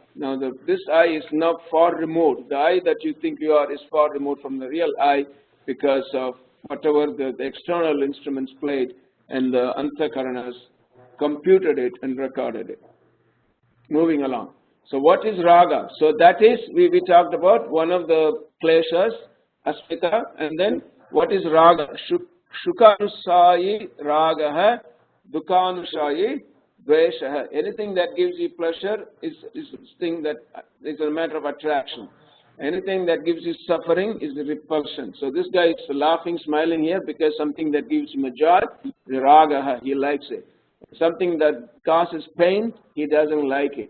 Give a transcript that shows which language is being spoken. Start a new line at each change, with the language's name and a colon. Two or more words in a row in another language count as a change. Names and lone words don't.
English: Now this I is now far removed. The I that you think you are is far removed from the real I because of whatever the external instruments played and the antakaranas computed it and recorded it. Moving along. So what is raga? So that is, we talked about one of the kleshas, asmita, and then what is raga?
Sanskrit: Shukanusayi ragaha, dukhanusayi dveshaha.
English: Anything that gives you pleasure is thing that is a matter of attraction. Anything that gives you suffering is a repulsion. So this guy is laughing, smiling here because something that gives him a joy, ragaha, he likes it. Something that causes pain, he doesn't like it.